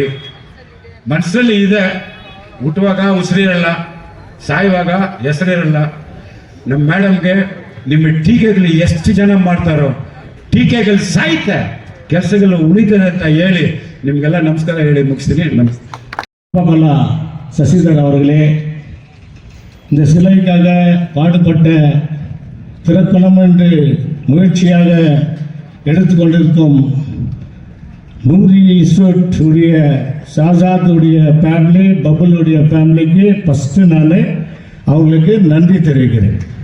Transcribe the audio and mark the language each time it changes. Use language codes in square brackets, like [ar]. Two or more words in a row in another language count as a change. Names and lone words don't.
[kn] ಮನಸ್ಸಲ್ಲಿ ಇದೆ, ಹುಟ್ಟುವಾಗ ಉಸಿರಿರಲ್ಲ, ಸಾಯುವಾಗ ಹೆಸರಿರಲ್ಲ. ನಮ್ಮ ಮೇಡಮ್ಗೆ ನಿಮ್ಮ ಟೀಕೆಗಳು ಎಷ್ಟು ಜನ ಮಾಡ್ತಾರೋ, ಟೀಕೆಗಳು ಸಾಯ್ತೆ, ಕೆಲಸಗಳು ಉಳಿತದೆ ಅಂತ ಹೇಳಿ ನಿಮಗೆಲ್ಲ ನಮಸ್ಕಾರ ಹೇಳಿ ಮುಗಿಸ್ತೀನಿ. [ta] நமஸ்காரம். சசிதர் அவர்களே, இந்த சிலைக்காக பாடுபட்ட திறத்தனம் என்று முயற்சியாக எடுத்துக்கொண்டிருக்கும் நூரி இன்ஸ்டியூட் உடைய ஷாஜாத்துடைய ஃபேமிலி, பபுளுடைய ஃபேமிலிக்கு ஃபஸ்ட்டு நான் அவங்களுக்கு நன்றி தெரிவிக்கிறேன்.